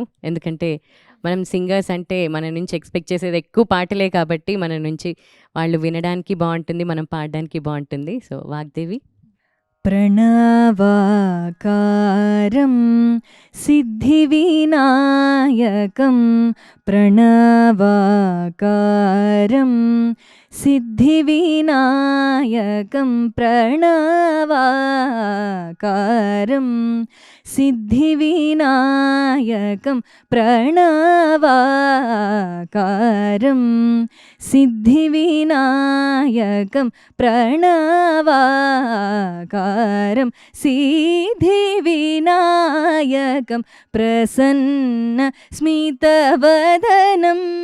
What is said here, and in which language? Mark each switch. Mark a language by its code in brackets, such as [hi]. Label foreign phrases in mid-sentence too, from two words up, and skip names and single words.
[te] ఎందుకంటే మనం సింగర్స్ అంటే మన నుంచి ఎక్స్పెక్ట్ చేసేది ఎక్కువ పాటలే కాబట్టి మన నుంచి వాళ్ళు వినడానికి బాగుంటుంది, మనం పాడడానికి బాగుంటుంది. సో వాగ్దేవి. [sa] ప్రణవాకారం సిద్ధివినాయకం ప్రణవాకారం सिद्धिविनायकं प्रणवाकारं सिद्धिविनायकं प्रणवाकारं सिद्धिविनायकं प्रणवाकारं सिद्धिविनायकं प्रसन्न स्मितवदनम्